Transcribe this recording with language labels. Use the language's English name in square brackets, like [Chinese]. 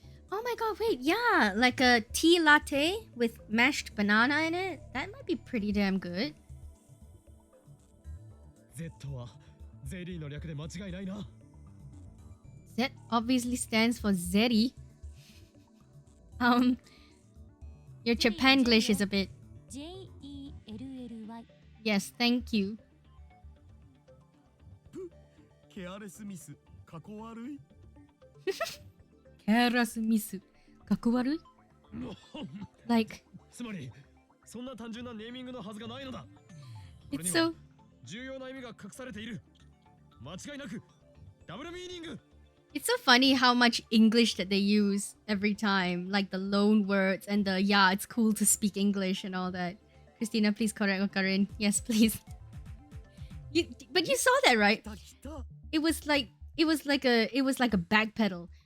[English] Oh my god, wait, yeah, like a tea latte with mashed banana in it? That might be pretty damn good. [Japanese] Z はゼリーの略で間違いないな。 [English] Z obviously stands for Zeri. Your Japanglish is a bit. Jellly. Yes, thank you. [Japanese] ケアレスミス、かこ悪い。ケアレスミス、かこ悪い。 [English] Like. [Japanese] つまり、そんな単純なネーミングのはずがないのだ。 [English] It's so. [Japanese] 重要な意味が隠されている。間違いなくダブルミーニング。 [English] It's so funny how much English that they use every time, like the loan words and the yeah, it's cool to speak English and all that. Christina, please correct Okarin. Yes, please. But you saw that, right? It was like a backpedal.